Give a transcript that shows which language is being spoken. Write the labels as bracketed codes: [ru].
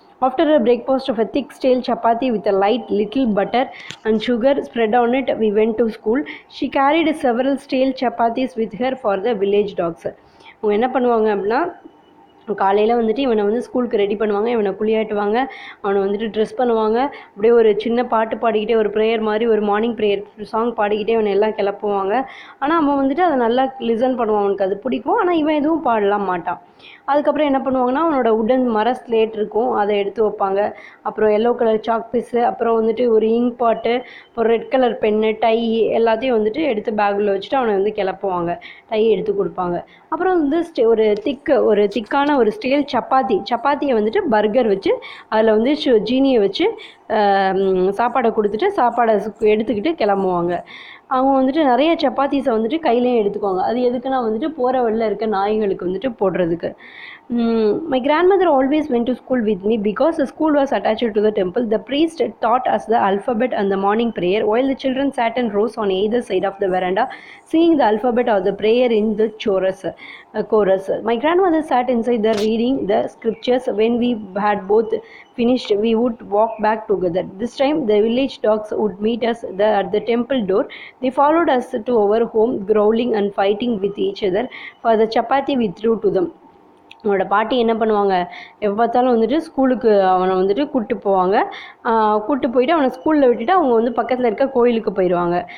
[en] After a breakfast of a thick stale chapati with a light little butter and sugar spread on it, we went to school. She carried several stale chapatis with her for the village dogs. [ta] அவங்க என்ன பண்ணுவாங்க அப்படின்னா காலையில் வந்துட்டு இவனை வந்து ஸ்கூலுக்கு ready பண்ணுவாங்க, இவனை குளியாட்டுவாங்க, அவனை வந்துட்டு ட்ரெஸ் பண்ணுவாங்க, அப்படியே ஒரு சின்ன பாட்டு பாடிக்கிட்டே ஒரு ப்ரேயர் மாதிரி ஒரு மார்னிங் ப்ரேயர் சாங் பாடிக்கிட்டே இவனை எல்லாம் கிளப்புவாங்க. ஆனால் அவன் வந்துட்டு அதை நல்லா லிசன் பண்ணுவான், அவனுக்கு அது பிடிக்கும். ஆனால் இவன் எதுவும் பாடலாம் மாட்டான். அதுக்கப்புறம் என்ன பண்ணுவாங்கன்னா அவனோட உடன் மர ஸ்லேட் இருக்கும், அதை எடுத்து வைப்பாங்க. அப்புறம் எல்லோ கலர் சாக் பீஸு, அப்புறம் வந்துட்டு ஒரு இங்க் பாட்டு, ஒரு ரெட் கலர் பென்னு, டை எல்லாத்தையும் வந்துட்டு எடுத்து பேக்கில் வச்சுட்டு அவனை வந்து கிளப்புவாங்க, டை எடுத்து கொடுப்பாங்க. அப்புறம் வந்து ஒரு திக்கான ஒரு ஸ்டீல் சப்பாத்தியை வந்துட்டு பர்கர் வச்சு அதில் வந்து ஜீனியை வச்சு சாப்பாடை கொடுத்துட்டு சாப்பாடை எடுத்துக்கிட்டு கிளம்புவாங்க. அவங்க வந்துட்டு நிறைய சப்பாத்திஸை வந்துட்டு கையிலையும் எடுத்துக்குவாங்க. அது எதுக்குன்னா வந்துட்டு போகிற வழியில் இருக்க நாய்களுக்கு வந்துட்டு போடுறதுக்கு. [en] My grandmother always went to school with me because the school was attached to the temple. The priest taught us the alphabet and the morning prayer, while the children sat in rows on either side of the veranda, singing the alphabet or the prayer in the chorus. My grandmother sat inside there reading the scriptures. When we had both finished, we would walk back together. This time, the village dogs would meet us at the temple door. They followed us to our home, growling and fighting with each other for the chapati we threw to them. [ta] அவனோட பாட்டி என்ன பண்ணுவாங்க, எப்போ பார்த்தாலும் வந்துட்டு ஸ்கூலுக்கு அவனை வந்துட்டு கூப்பிட்டு போவாங்க. கூப்பிட்டு போயிட்டு அவனை ஸ்கூலில் விட்டுட்டு அவங்க வந்து பக்கத்தில் இருக்க கோயிலுக்கு போயிடுவாங்க.